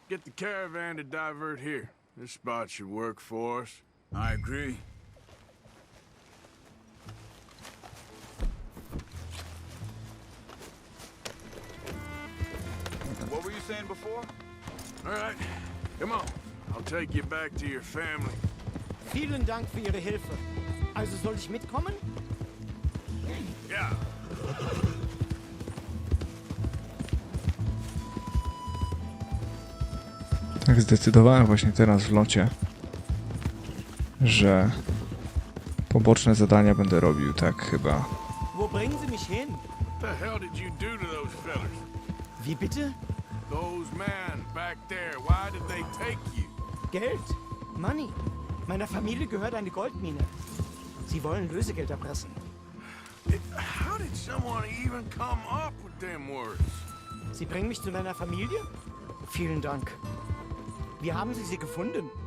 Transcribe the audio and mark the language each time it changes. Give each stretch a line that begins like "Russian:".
English: Get the caravan to divert here. This spot should work for us. I agree. What were you saying before? All right, come on. I'll take you back to your family.
German: Vielen Dank für Ihre Hilfe. Also soll ich mitkommen?
English: Yeah.
Polish: Tak zdecydowałem właśnie teraz w locie, że poboczne zadania będę robił, tak chyba.
German: Wo bringen Sie mich hin?
English: What the hell did you do to those fellas?
German: Wie bitte?
English: Those men back there, why did they take you?
German: Geld.
English: Money.
German: Meiner Familie gehört eine Goldmine. Sie wollen Lösegeld erpressen.
English: How did someone even come up with them words?
German: Sie bringen mich zu deiner Familie? Vielen Dank. Wie haben Sie sie gefunden?